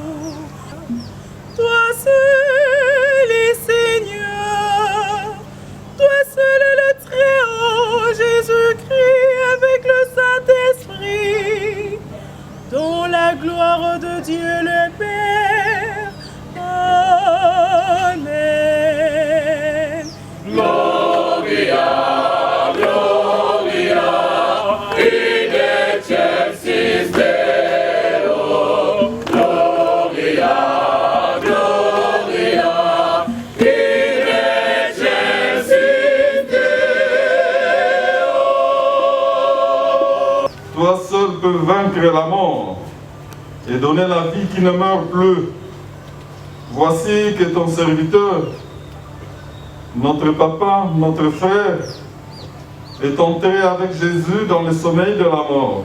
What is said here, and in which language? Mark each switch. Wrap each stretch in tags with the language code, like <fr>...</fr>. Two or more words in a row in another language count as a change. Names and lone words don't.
<fr>Toi seul est Seigneur, toi seul est le Très-Haut, Jésus-Christ avec le Saint-Esprit, dans la gloire de Dieu le Père. Amen.</fr> <la>Gloria, Gloria, in excelsis Deo. Gloria, Gloria, in excelsis Deo.</la> <fr>Toi seul peux vaincre la mort et donner la vie qui ne meurt plus. Voici que ton serviteur, notre papa, notre frère, est enterré avec Jésus dans le sommeil de la mort.</fr>